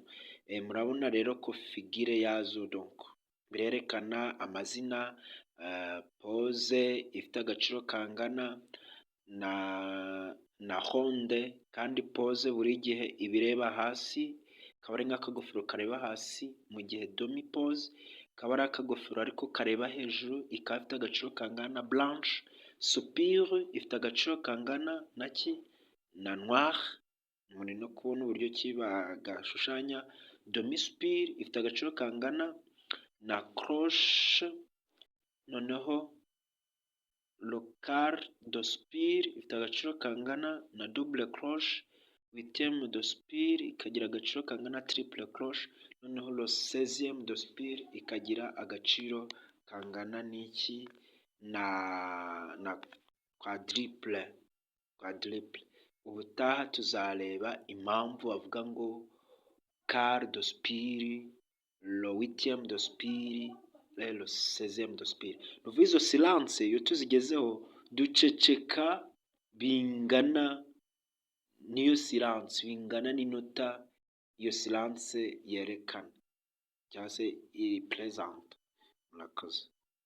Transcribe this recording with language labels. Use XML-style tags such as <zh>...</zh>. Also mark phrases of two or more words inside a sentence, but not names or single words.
<rw>Murabona rero ko figure yazo donc birerekana amazina, pose ifite agaciro kangana na ronde, kandi pose buri gihe ibireba hasi, akaba ari nk'akagofero kareba hasi, mu gihe</rw> <fr>demi pose</fr> <rw>kaba ari akagofero ariko kareba hejuru, ikaba ifite agaciro kangana na blanche. Soupir ifite agaciro kangana na ki na noir. Muri no kubona uburyo ki bagashushanya.</rw> <fr>Demi soupir</fr> <rw>ifite agaciro kangana na cloche. Noneho</rw> <fr>le quart de soupir</fr> <rw>ifite agaciro kangana na</rw> <fr>double cloche. Huitième de soupir</fr> <rw>ikagira agaciro kangana na</rw> <fr>triple cloche.</fr> <rw>Noneho</rw> <fr>le 16e de soupir</fr> <rw>ikagira agaciro kangana n'iki na quadruple. Ubutaha tuzareba impamvu bavuga ngo</rw> <fr>quart de soupir, le 8e de soupir, le 16e de soupir.</fr> <rw>Nuvuga izo silence iyo tuzigezeho duceceka bingana n'iyo silence, bingana n'inota iyo silence yerekana cyangwa se iri present. Murakoze.</rw>